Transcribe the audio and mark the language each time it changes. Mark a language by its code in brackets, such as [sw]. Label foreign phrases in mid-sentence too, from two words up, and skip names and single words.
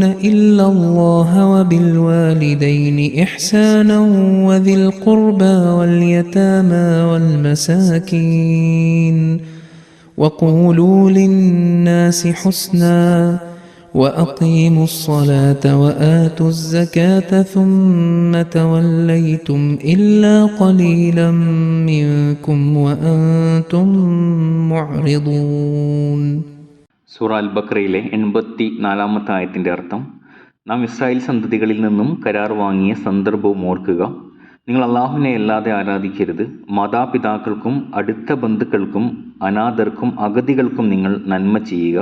[ar] إلا الله وبالوالدين إحسانا وذي القربى واليتامى والمساكين وقولوا للناس حسنا وأقيموا الصلاة وآتوا الزكاة ثم توليتم إلا قليلا منكم وأنتم معرضون. [ml] സൂറ അൽ ബഖറയിലെ 84-ാമത്തെ ആയത്തിൻ്റെ അർത്ഥം: നാം ഇസ്രായേൽ സന്തതികളിൽ നിന്നും കരാർ വാങ്ങിയ സന്ദർഭവും ഓർക്കുക. നിങ്ങൾ അള്ളാഹുവിനെ അല്ലാതെ ആരാധിക്കരുത്. മാതാപിതാക്കൾക്കും അടുത്ത ബന്ധുക്കൾക്കും അനാഥർക്കും അഗതികൾക്കും നിങ്ങൾ നന്മ ചെയ്യുക.